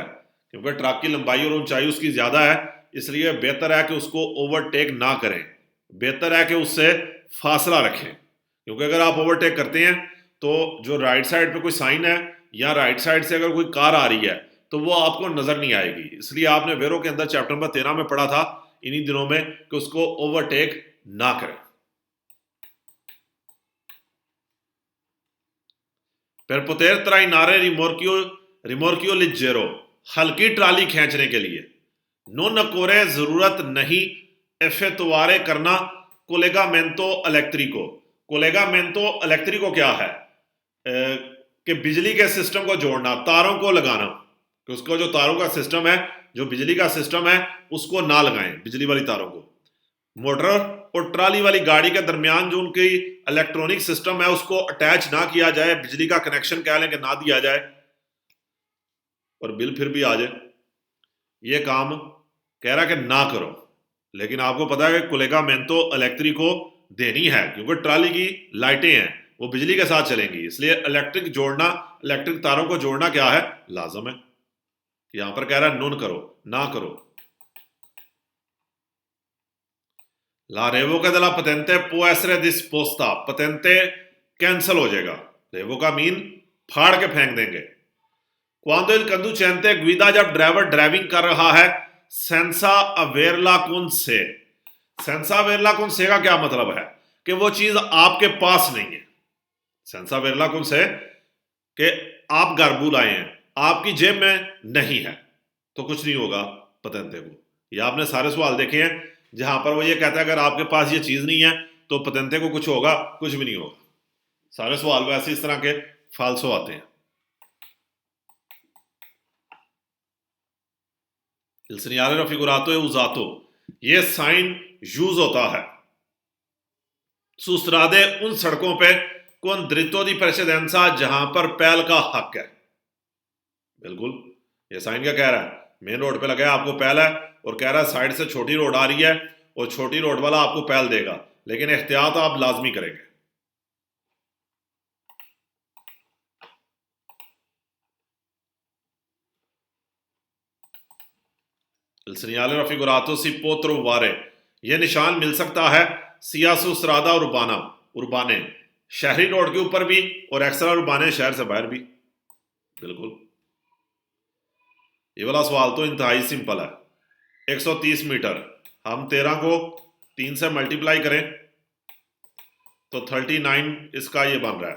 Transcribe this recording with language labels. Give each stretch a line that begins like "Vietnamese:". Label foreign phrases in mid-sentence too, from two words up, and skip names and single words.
Urdu: کیونکہ ٹرک کی لمبائی اور اونچائی اس کی زیادہ ہے، اس لیے بہتر ہے کہ اس کو اوورٹیک نہ کریں، بہتر ہے کہ اس سے فاصلہ رکھیں. کیونکہ اگر آپ اوورٹیک کرتے ہیں تو جو
English: right side
Urdu: پہ کوئی سائن ہے یا
English: right side
Urdu: سے اگر کوئی کار آ رہی ہے تو وہ آپ کو نظر نہیں آئے گی. اس لیے آپ نے ویرو کے اندر
English: chapter number 13
Urdu: میں پڑھا تھا انہی دنوں میں کہ اس کو اوورٹیک نہ کریں.
Italian: Per poter trainare rimorchio leggero,
Urdu: ہلکی ٹرالی کھینچنے کے لیے
Italian: non occorre
Urdu: ضرورت نہیں effettuare کرنا
Italian: collegamento elettrico। collegamento elettrico
Urdu: کیا ہے? کہ بجلی کے سسٹم کو جوڑنا، تاروں کو لگانا، کہ اس کو جو تاروں کا سسٹم ہے، جو بجلی کا سسٹم ہے، اس کو نہ لگائیں، بجلی والی تاروں کو. موٹر اور ٹرالی والی گاڑی کے درمیان جو ان کی
English: electronic system
Urdu: ہے اس کو اٹیچ نہ کیا جائے، بجلی کا کنکشن کہہ لیں کہ نہ دیا جائے اور بل پھر بھی آ جائے، یہ کام کہہ رہا ہے کہ نہ کرو. لیکن آپ کو پتہ ہے کہ
Italian: collegamento elettrico
Urdu: دینی ہے، کیونکہ ٹرالی کی لائٹیں ہیں وہ بجلی کے ساتھ چلیں گی، اس لیے الیکٹرک جوڑنا، الیکٹرک تاروں کو جوڑنا کیا ہے؟ لازم ہے. یہاں پر کہہ رہا ہے نون کرو، نہ کرو.
Italian: La revoca della patente può essere disposta,
Urdu: patente کینسل ہو جائے گا، ریووکا مین پھاڑ کے پھینک دیں گے.
Italian: Quando il conducente guida,
Urdu: جب ڈرائیور ڈرائیونگ کر رہا ہے,
Italian: senza averla con sé, senza averla con sé
Urdu: کا کیا مطلب ہے? کہ وہ چیز آپ کے پاس نہیں ہے.
Italian: senza averla con sé
Urdu: کہ آپ گاربو لائے ہیں، آپ کی جیب میں نہیں ہے، تو کچھ نہیں ہوگا پتینتے کو. یہ آپ نے سارے سوال دیکھے ہیں جہاں پر وہ یہ کہتا ہے اگر آپ کے پاس یہ چیز نہیں ہے تو پتینتے کو کچھ ہوگا، کچھ بھی نہیں ہوگا. سارے سوال ویسے اس طرح کے فالسو آتے ہیں.
Italian: Il segnale raffigurato è usato,
Urdu: یہ سائن یوز ہوتا ہے
Italian: su strade
Urdu: ان سڑکوں پہ
Italian: con dritto di precedenza
Urdu: جہاں پر پہل کا حق ہے. بالکل، یہ سائن کیا کہہ رہا ہے?
English: main road
Urdu: پہ لگا ہے، آپ کو پہل ہے، اور کہہ رہا ہے سائیڈ سے چھوٹی روڈ آ رہی ہے اور چھوٹی روڈ والا آپ کو پہل دے گا، لیکن احتیاط آپ لازمی کریں گے.
Italian: Il segnale raffigurato si può trovare,
Urdu: یہ نشان مل سکتا ہے
Italian: sia su strada urbana,
Urdu: اربانے شہری روڈ کے اوپر بھی اور ایکسٹرا اربانے شہر سے باہر بھی. بالکل، یہ والا سوال تو انتہائی سمپل ہے. 130 میٹر، ہم 13 کو 3 سے ملٹی پلائی کریں تو 39 اس کا یہ بن رہا ہے.